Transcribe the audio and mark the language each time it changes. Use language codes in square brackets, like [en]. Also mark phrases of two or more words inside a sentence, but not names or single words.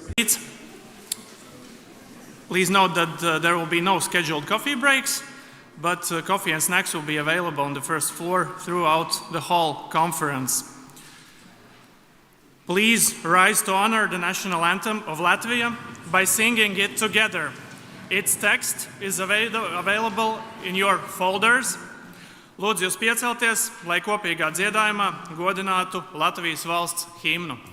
[en] Please note that there will be no scheduled coffee breaks, but coffee and snacks will be available on the first floor throughout the whole conference. Please rise to honor the national anthem of Latvia by singing it together. Its text is available in your folders. [lv] Lūdzu jūs piecelties, lai kopīgā dziedājumā godinātu Latvijas valsts himnu.